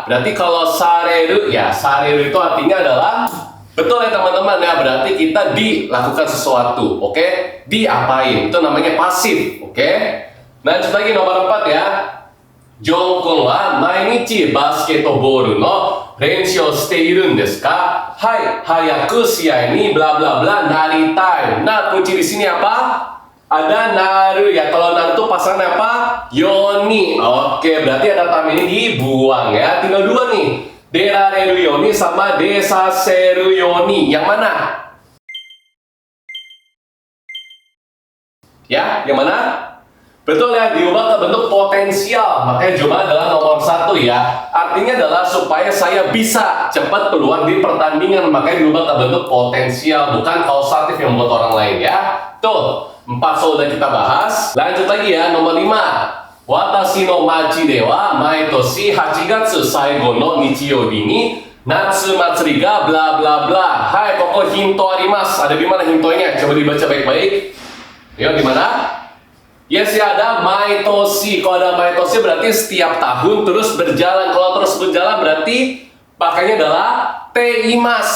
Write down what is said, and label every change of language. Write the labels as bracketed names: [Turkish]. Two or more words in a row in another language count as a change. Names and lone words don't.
[Indonesian] Berarti kalau sareru ya, sareru itu artinya adalah betul ya teman-teman ya, berarti kita dilakukan sesuatu, oke? Diapain, itu namanya pasif, oke? Lanjut lagi nomor 4 ya. [Japanese] ジョン君は毎日basketballの練習しているんですか? はい、早く試合にbla bla blaなりたい. [Indonesian] Nah, kunci di sini apa? Ada naru ya. Kalau naru itu pasangan apa? Yoni. Oke, berarti ada tam ini dibuang ya. Tinggal 2 nih. [Japanese] 出られるように sama 出させるように. [Indonesian] Yang mana? Ya, yang mana? Betul ya, diubah ke bentuk potensial. Makanya jawaban adalah nomor 1 ya. Artinya adalah supaya saya bisa cepat keluar di pertandingan. Makanya diubah ke bentuk potensial, bukan kausatif yang membuat orang lain ya. Tuh, 4 soal udah kita bahas. Lanjut lagi ya, nomor 5. [Japanese] 私の町では毎年8月最後の日曜日に夏祭りがbla bla bla. はい、pokokヒントあります. [Indonesian] Ada di mana hintonya? Coba dibaca baik-baik. Yuk, di mana? Yes ya, ada maitoshi. Kalau ada maitoshi berarti setiap tahun terus berjalan. Kalau terus berjalan berarti Pakainya adalah teimas.